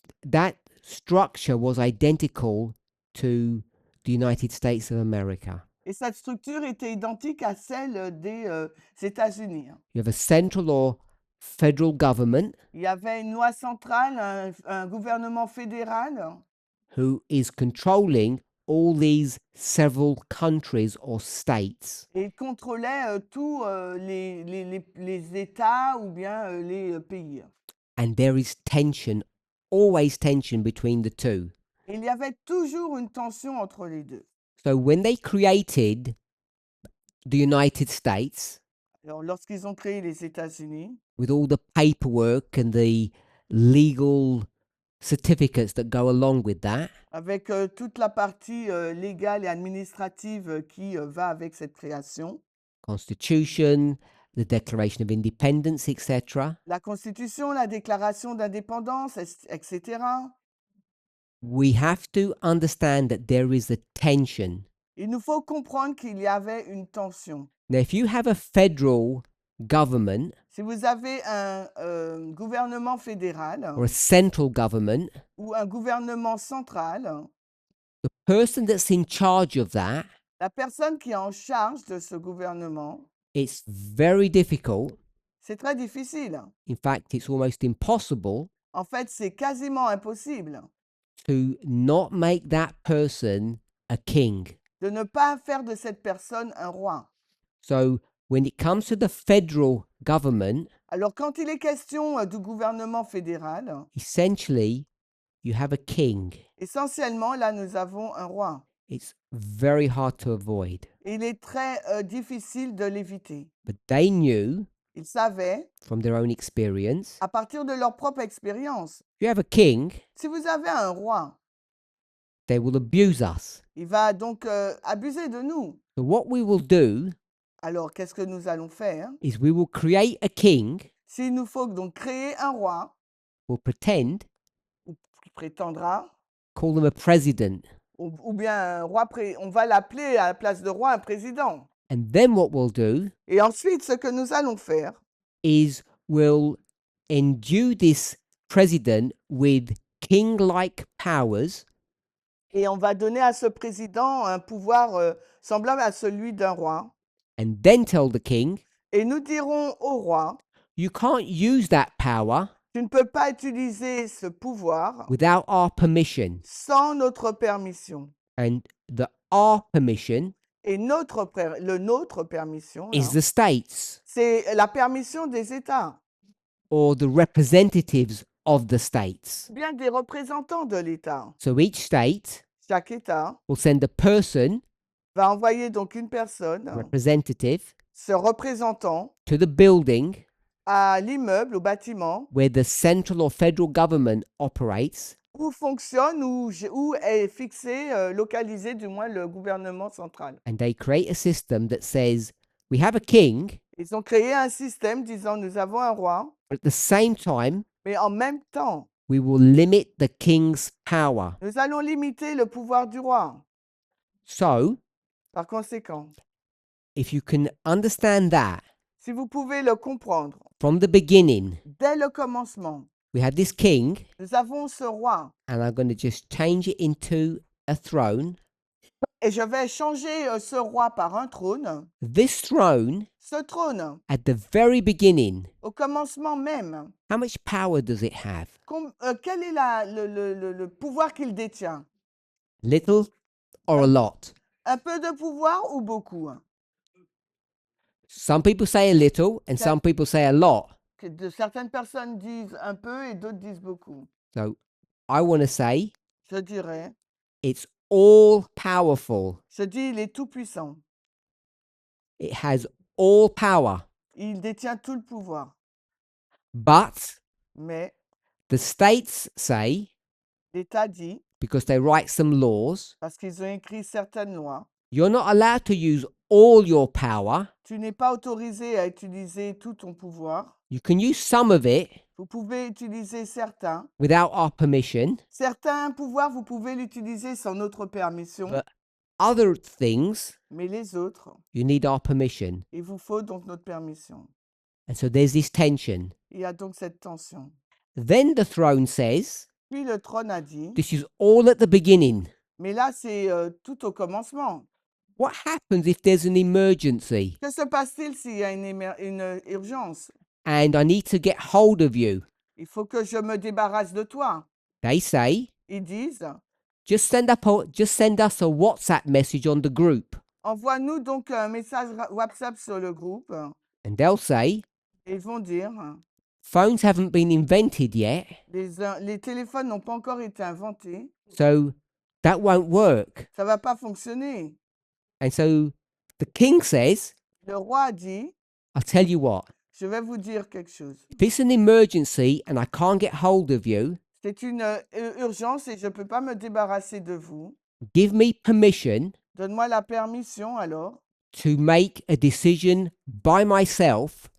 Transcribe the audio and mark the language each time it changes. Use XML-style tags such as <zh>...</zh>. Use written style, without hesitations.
<en>That structure was identical to the United States of America.</en> <fr>Et cette structure était identique à celle des États-Unis.</fr> <en>You have a central or federal government</en> <fr>Il y avait une loi centrale, un gouvernement fédéral</fr> <en>who is controlling all these several countries or states.</en> <fr>et il contrôlait tous les États ou bien les pays.</fr> <en>And there is tension, always tension between the two.</en> <fr>Et il y avait toujours une tension entre les deux.</fr> <en>So when they created the United States,</en> <fr>Alors, lorsqu'ils ont créé les États-Unis,</fr> <en>with all the paperwork and the legal certificates that go along with that,</en> <fr>avec toute la partie légale et administrative qui va avec cette création,</fr> <en>Constitution, the Declaration of Independence, etc.,</en> <fr>la Constitution, la déclaration d'indépendance, etc.,</fr> <en>we have to understand that there is a tension.</en> <fr>il nous faut comprendre qu'il y avait une tension.</fr> <en>Now, if you have a federal government</en> <fr>Si vous avez un gouvernement fédéral</fr> <en>or a central government,</en> <fr>ou un gouvernement central,</fr> <en>the person that's in charge of that,</en> <fr>la personne qui est en charge de ce gouvernement,</fr> <en>it's very difficult.</en> <fr>c'est très difficile.</fr> <en>In fact, it's almost impossible</en> <fr>En fait, c'est quasiment impossible</fr> <en>to not make that person a king.</en> <fr>de ne pas faire de cette personne un roi.</fr> <en>So when it comes to the federal government,</en> <fr>Alors, quand il est question du gouvernement fédéral,</fr> <en>essentially you have a king.</en> <fr>essentiellement, là, nous avons un roi.</fr> <en>It's very hard to avoid.</en> <fr>Il est très difficile de l'éviter.</fr> <en>But they knew</en> <fr>Ils savaient,</fr> <en>from their own experience,</en> <fr>à partir de leur propre expérience,</fr> <en>if you have a king,</en> <fr>si vous avez un roi,</fr> <en>they will abuse us.</en> <fr>il va donc abuser de nous.</fr> <en>So what we will do</en> <fr>Alors, qu'est-ce que nous allons faire?</fr> <en>is we will create a king,</en> <fr>S'il nous faut donc créer un roi,</fr> <en>we'll pretend,</en> <fr>ou qui prétendra,</fr> <en>call them a president.</en> <fr>ou bien un roi, on va l'appeler à la place de roi un président.</fr> <en>And then what we'll do</en> <fr>Et ensuite, ce que nous allons faire,</fr> <en>is we'll endue this president with king-like powers,</en> <fr>et on va donner à ce président un pouvoir semblable à celui d'un roi.</fr> <en>and then tell the king,</en> <fr>Et nous dirons au roi,</fr> <en>you can't use that power</en> <fr>tu ne peux pas utiliser ce pouvoir</fr> <en>without our permission.</en> <fr>sans notre permission.</fr> <en>And the our permission</en> <fr>Et nôtre permission,</fr> <en>is the states</en> <fr>c'est la permission des États,</fr> <en>or the representatives of the states.</en> <fr>bien des représentants de l'État.</fr> <en>So each state</en> <fr>Chaque État</fr> <en>will send a person,</en> <fr>va envoyer donc une personne,</fr> <en>representative,</en> <fr>ce représentant,</fr> <en>to the building</en> <fr>à l'immeuble, au bâtiment,</fr> <en>where the central or federal government operates,</en> <fr>où fonctionne, où est fixé, localisé du moins le gouvernement central.</fr> <en>and they create a system that says, we have a king,</en> <fr>Ils ont créé un système disant nous avons un roi,</fr> <en>but at the same time,</en> <fr>mais en même temps,</fr> <en>we will limit the king's power.</en> <fr>nous allons limiter le pouvoir du roi.</fr> <en>So,</en> <fr>Par conséquent,</fr> <en>if you can understand that</en> <fr>si vous pouvez le comprendre,</fr> <en>from the beginning,</en> <fr>dès le commencement,</fr> <en>we have this king,</en> <fr>Nous avons ce roi</fr> <en>and I'm going to just change it into a throne.</en> <fr>et je vais changer ce roi par un trône.</fr> <en>This throne,</en> <fr>Ce trône,</fr> <en>at the very beginning,</en> <fr>au commencement même,</fr> <en>how much power does it have?</en> <fr>quel est le pouvoir qu'il détient?</fr> <en>Little or a lot?</en> <fr>Un peu de pouvoir ou beaucoup?</fr> <en>Some people say a little, and Okay. some people say a lot.</en> <fr>Certaines personnes disent un peu et d'autres disent beaucoup.</fr> <en>So I want to say</en> <fr>Je dirais,</fr> <en>it's all powerful.</en> <fr>je dis, il est tout puissant.</fr> <en>It has all power.</en> <fr>Il détient tout le pouvoir.</fr> <en>But</en> <fr>Mais</fr> <en>the states say,</en> <fr>l'État dit,</fr> <en>because they write some laws,</en> <fr>parce qu'ils ont écrit certaines lois,</fr> <en>you're not allowed to use all your power.</en> <fr>tu n'es pas autorisé à utiliser tout ton pouvoir.</fr> <en>You can use some of it</en> <fr>Vous pouvez utiliser certains.</fr> <en>without our permission,</en> <fr>Certains pouvoirs, vous pouvez l'utiliser sans notre permission.</fr> <en>but other things,</en> <fr>Mais les autres,</fr> <en>you need our permission.</en> <fr>il vous faut donc notre permission.</fr> <en>And so there's this tension.</en> <fr>Il y a donc cette tension.</fr> <en>Then the throne says,</en> <fr>Puis le trône a dit,</fr> <en>this is all at the beginning.</en> <fr>mais là c'est tout au commencement.</fr> <en>What happens if there's an emergency</en> <fr>Que se passe-t-il s'il y a une urgence?</fr> <en>and I need to get hold of you?</en> <fr>Il faut que je me débarrasse de toi.</fr> <en>They say,</en> <fr>Ils disent,</fr> <en>just send us a WhatsApp message on the group.</en> <fr>envoie-nous donc un message WhatsApp sur le groupe.</fr> <en>And they'll say,</en> <fr>Et ils vont dire,</fr> <en>phones haven't been invented yet,</en> <fr>les téléphones n'ont pas encore été inventés.</fr> <en>so that won't work.</en> <fr>Ça ne va pas fonctionner.</fr> <en>And so the king says,</en> <fr>Le roi a dit,</fr> <en>I'll tell you what,</en> <fr>je vais vous dire quelque chose.</fr> <en>if it's an emergency and I can't get hold of you,</en> <fr>C'est une urgence et je ne peux pas me débarrasser de vous.</fr> <en>give me permission</en> <fr>Donne-moi la permission alors</fr> <en>to make a decision by myself</en>